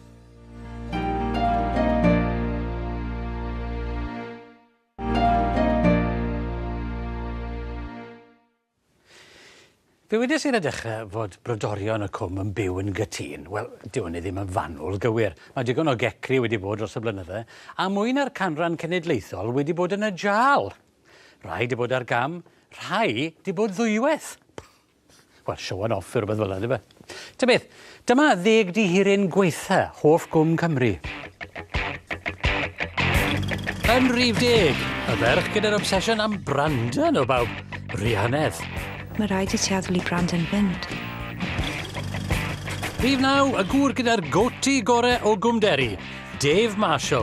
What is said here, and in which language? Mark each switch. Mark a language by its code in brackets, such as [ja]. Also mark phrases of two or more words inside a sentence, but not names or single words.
[cy] Fe wedys i'r dechrau fod brodorion y cwm yn byw yn gytun. Wel, dyw hynny ddim yn fanwl gywir. Mae digon o gecri wedi bod dros y blynydde, a mwy na'r canran cenedlaethol wedi bod yn y jal. Rhai wedi bod ar gam, rhai wedi bod ddwywaith. Wel, [en] show and off [cy] yw'r rhywbeth fel yna, fe. Ta beth, dyma 10 dihirin gweitha hoff gwm Cymru. Yn rhif 10, y ferch gyda'r obsesiwn am Brandon o bawb, Rhianedd. Mae rhaid I ti addoli Brandon fynd. Rhif 9, y gŵr gyda'r goti gorau o Gwmderi, Dave Marshall.